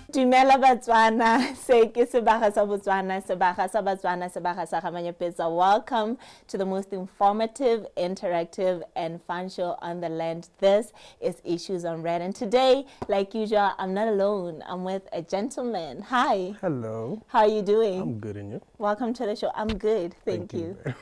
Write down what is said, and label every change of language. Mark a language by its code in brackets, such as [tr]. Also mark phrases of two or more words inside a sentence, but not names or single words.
[tn] Dumela Batswana, se ke sebaga sa Botswana, sebaga sa Batswana, sebaga sa Gamanyapetsa. [en] Welcome to the most informative, interactive, and fun show on the land. This is Issues on Red, and today, like usual, I'm not alone. I'm with a gentleman. Hi. Hello. How are you doing? I'm good, and you? Welcome to the show. I'm good, thank you.